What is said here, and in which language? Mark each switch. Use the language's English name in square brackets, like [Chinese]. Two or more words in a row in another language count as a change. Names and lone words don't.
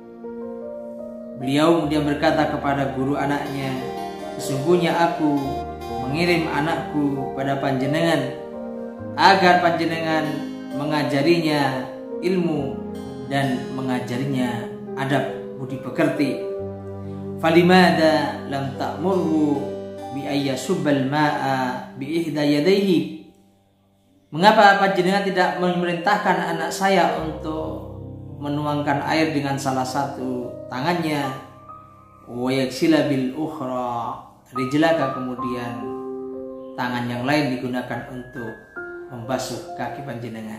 [Indonesian] Beliau kemudian berkata kepada guru anaknya, sesungguhnya aku mengirim anakku pada panjenengan agar panjenengan mengajarinya ilmu dan mengajarinya adab budi pekerti. [Arabic] فلماذا لم تأمره بأن يصب الماء بإحدى يديه. [Indonesian] Mengapa panjenengan tidak memerintahkan anak saya untuk menuangkan air dengan salah satu tangannya, [Arabic] ويغسل بالأخرى رجلك, [Indonesian] kemudian tangan yang lain digunakan untuk membasuh kaki panjenengan.